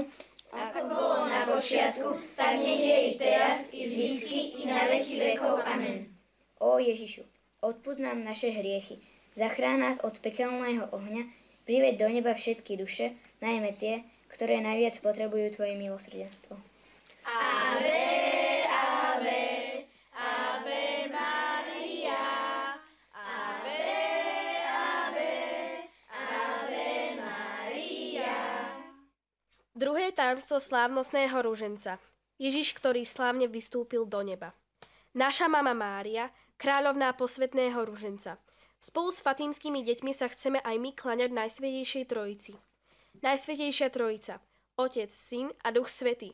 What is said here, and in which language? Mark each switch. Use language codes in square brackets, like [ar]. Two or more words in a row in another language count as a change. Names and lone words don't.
[sk] ako bolo na počiatku, tak nech je i teraz, i vždycky, i na veky vekov. Amen. Ó Ježišu, odpusť nám naše hriechy, zachráň nás od pekelného ohňa, priveď do neba všetky duše, najmä tie, ktoré najviac potrebujú Tvoje milosrdenstvo. [la] Ave, ave, ave Maria, ave, ave, ave Maria. [sk] Druhé tajomstvo slávnostného ruženca. Ježiš, ktorý slávne vystúpil do neba. Naša mama Mária, kráľovná posvätného ruženca. Spolu s fatímskymi deťmi sa chceme aj my kláňať Najsvätejšej Trojici. Najsvätejšia Trojica, Otec, Syn a Duch Svätý.